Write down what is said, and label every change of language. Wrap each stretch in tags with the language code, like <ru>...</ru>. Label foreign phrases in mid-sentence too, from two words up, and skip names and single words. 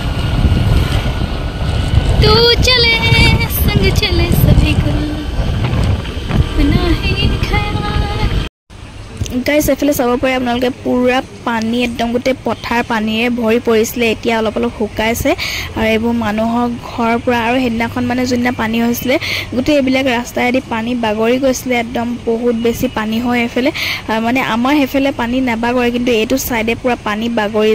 <hi>तू चले संग चले सभी को बिना ही ख्याल</hi> <as>गाइस এফালে চাব পাৰে আপোনালোকে পুৰা পানী একদম গোটে পথাৰ পানীৰে ভৰি পৰিছিলে এতিয়া অলপ অলপ শুকাইছে আৰু এইবোৰ মানুহৰ ঘৰৰ পৰা আৰু হেদিনাখন মানে যোননা পানী হৈছিলে গোটে এইবিলাক ৰাস্তায়েদি পানী বাগৰি গৈছিলে একদম বহুত বেছি পানী হয় এফালে মানে আমাৰ হেফালে পানী নাবাগৰে কিন্তু এইটো সাইডে পুৰা পানী বাগৰি</as>